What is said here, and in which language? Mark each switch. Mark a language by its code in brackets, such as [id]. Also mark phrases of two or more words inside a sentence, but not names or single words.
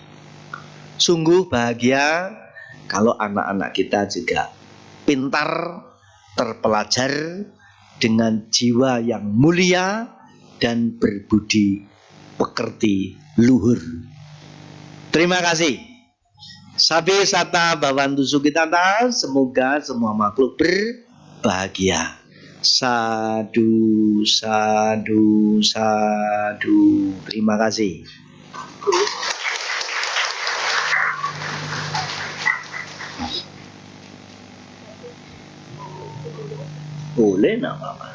[id] Sungguh bahagia kalau anak-anak kita juga pintar, terpelajar, dengan jiwa yang mulia dan berbudi pekerti luhur. Terima kasih. [pi] Sabe sata bawantu sukitata, [id] semoga semua makhluk berbahagia. [pi] Sadu, sadu, sadu. [id] Terima kasih. Boleh nak Bapak?